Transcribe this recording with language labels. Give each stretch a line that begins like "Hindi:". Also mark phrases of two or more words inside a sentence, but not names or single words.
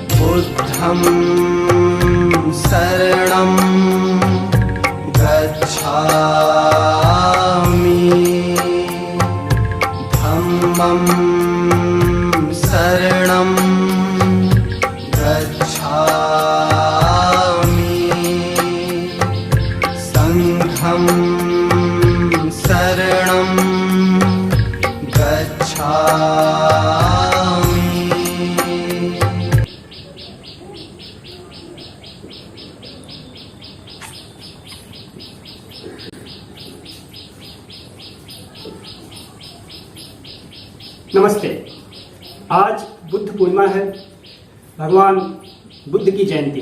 Pali: बुद्धं शरणं गच्छामि धम्मं शरणं गच्छामि संघं शरणं गच्छामि।
Hindi: नमस्ते। आज बुद्ध पूर्णिमा है, भगवान बुद्ध की जयंती।